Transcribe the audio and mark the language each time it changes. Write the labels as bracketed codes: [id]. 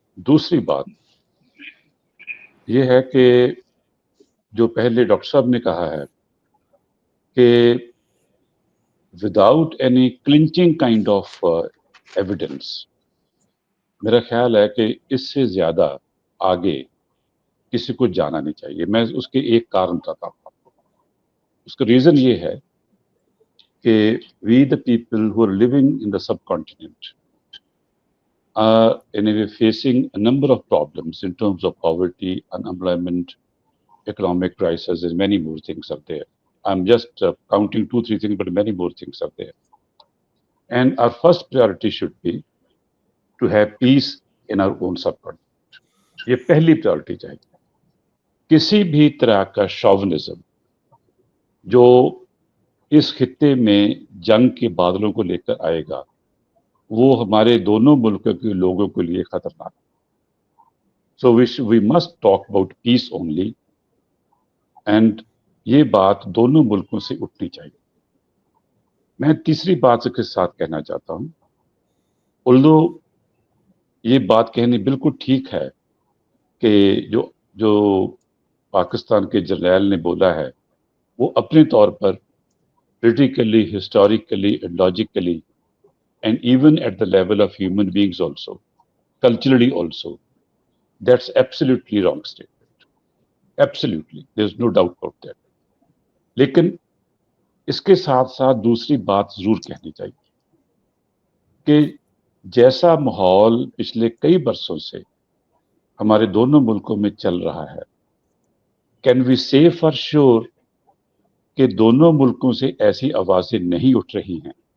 [hi] दूसरी बात ये है कि जो पहले डॉक्टर साहब ने कहा है कि [en] without any clinching kind of evidence, [hi] मेरा ख्याल है कि इससे ज्यादा आगे किसी को जाना नहीं चाहिए। मैं उसके एक कारण बताता हूँ आपको। उसका रीजन ये है कि [en] We the people who are living in the subcontinent are anyway facing a number of problems in terms of poverty, unemployment, economic crisis, and many more things are there. I'm just counting 2-3 things, but many more things are there. And our first priority should be to have peace in our own subcontinent. [hi] ये पहली priority चाहिए। किसी भी तरह का शॉविनिज्म जो इस खित्ते में जंग के बादलों को लेकर आएगा, वो हमारे दोनों मुल्कों के लोगों के लिए खतरनाक है। [en] so we must talk about peace only, and [hi] ये बात दोनों मुल्कों से उठनी चाहिए। मैं तीसरी बात के साथ कहना चाहता हूं, उल्दो ये बात कहनी बिल्कुल ठीक है कि जो पाकिस्तान के जर्नैल ने बोला है वो अपने तौर पर [en] politically, historically, and logically, and even at the level of human beings also, culturally also, that's absolutely wrong statement. Absolutely, there's no doubt about that. [hi] लेकिन इसके साथ साथ दूसरी बात जरूर कहनी चाहिए कि जैसा माहौल पिछले कई बरसों से हमारे दोनों मुल्कों में चल रहा है, [en] can we say for sure [hi] कि दोनों मुल्कों से ऐसी आवाजें नहीं उठ रही हैं?